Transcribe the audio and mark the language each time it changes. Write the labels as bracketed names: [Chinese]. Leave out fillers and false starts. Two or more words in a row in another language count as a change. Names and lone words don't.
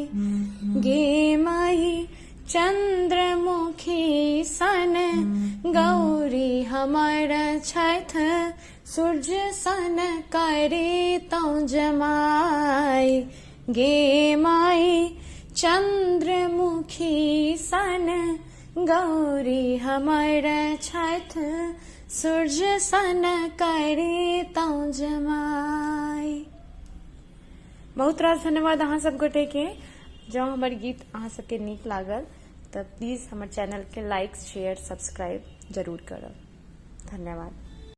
[Maithili] गे माई चंद्रमुखी सन गौरी हमर छठ, सूर्य सन करे तौ जमाई। गे माई चंद्रमुखी सन गौरी हमर छठ, सूर्य सन करे तौ जमाई। बहुत रास धन्यवाद अहाँ सब गोटे के। जँ हमर गीत अहाँ सबके नीक लागल तऽ प्लीज हमर चैनल के [English] like share subscribe [Maithili] जरूर करब। धन्यवाद।